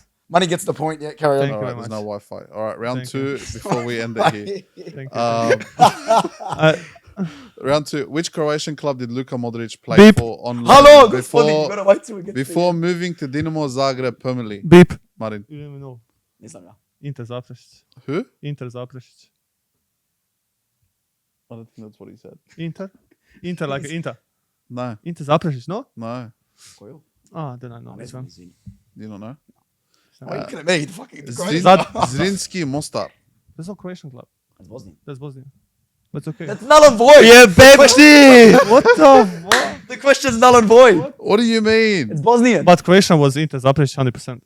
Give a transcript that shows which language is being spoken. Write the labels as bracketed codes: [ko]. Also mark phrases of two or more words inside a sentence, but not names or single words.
[en] Money gets the point. Yeah, carry Thank on. All you right, very there's no much. Wi-Fi. All right, round Thank 2 you. before we end it here. Thank you. Round 2. Which Croatian club did Luka Modric play Beep. for on How loan long? It's funny. You before gotta wait till we get before moving to Dinamo Zagreb permanently? Beep. Marin. You don't even know. [hr] Ne znam ja. [en] Inter Zaprešić. Who? Inter Zaprešić. I don't think that's what he said. Inter. Inter like Inter. No, Inter Zaprešić, no? no. [hr] Koju? [en] Ah, then I know [hr] Ne [en] this [hr] znam, [en] one. [hr] izvini. [en] Do you not know? Why are you looking at me? The fucking the Zrin, great- Zrinski Mostar. There's no Croatian club. That's Bosnia. That's Bosnia. That's okay. That's null and void. Yeah, Pepsi. What the fuck? The question's null and void. What do you mean? It's Bosnian. But Croatia was Inter Zapreć 100%.